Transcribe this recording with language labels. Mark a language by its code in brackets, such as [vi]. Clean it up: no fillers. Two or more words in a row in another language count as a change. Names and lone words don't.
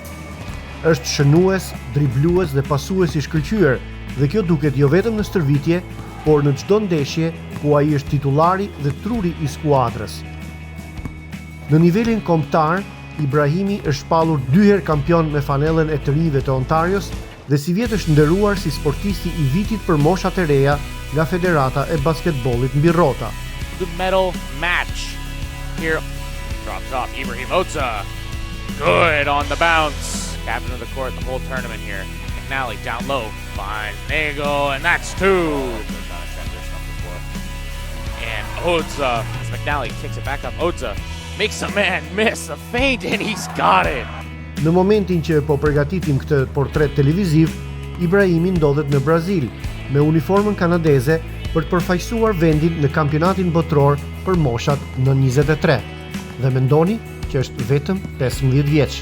[sq] Është shënues, driblues dhe pasues i shkëlqyer, dhe kjo duket jo vetëm në stërvitje, por në çdo ndeshje ku ai është titullari dhe truri i skuadrës. Në nivelin kombëtar, Ibrahimi është shpallur 2 herë kampion me fanellën e të rinjve të Ontarios dhe si vjet është nderuar si sportisti i vitit për moshat e reja nga Federata e Basketbollit mbi rrota. [en] The medal match here. Drops off Ibrahim Hoxha. Good on the bounce. Captain of the court the whole tournament here. McNally down low. Fine. There you go. And that's 2. And Hoxha, as McNally kicks it back up, Hoxha makes a man miss a feint and he's got it. [sq] Në momentin që po përgatitim këtë portret televiziv, Ibrahimi ndodhet në Brazil me uniformën kanadeze për të përfaqësuar vendin në kampionatin botror për moshat në 23. Dhe mendoni që është vetëm 15 vjeç.